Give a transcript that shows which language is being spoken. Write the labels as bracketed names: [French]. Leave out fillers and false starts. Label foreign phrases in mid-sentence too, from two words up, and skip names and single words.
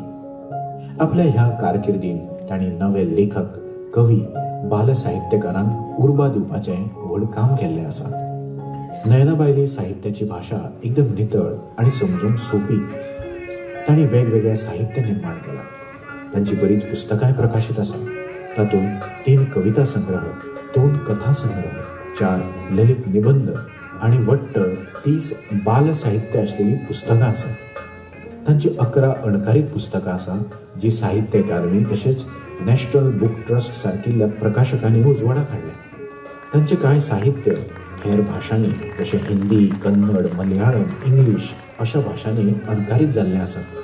[Konkani] आपल्या ह्या कारकिर्दीन ताणी नवे लेखक, कवी, बाल साहित्यकारांक उर्बा दिवपाचें व्हड काम केल्लें आसा. नयनाबायली साहित्याची भाशा एकदम नितळ आणि समजून सोपी. ताणी वेगवेगळ्या साहित्य निर्माण केला. त्यांची बरीच पुस्तकांय प्रकाशित आसा. तातूंत 3 कविता संग्रह, 2 कथा संग्रह, 4 ललित निबंध आणि वट्ट 30 बाल साहित्य असलेली पुस्तकां आसा. तांची 11 अणकारीत पुस्तकां आसा जी साहित्य अकादमी तशेंच नॅशनल बुक ट्रस्ट सारकिल्ल्या प्रकाशकांनी उजवाडाक हाडल्या. तांचे कांय साहित्य हेर भाशांनी जशें हिंदी, कन्नड, मल्याळम, इंग्लीश अशा भाशांनी अणकारीत जाल्लें आसा.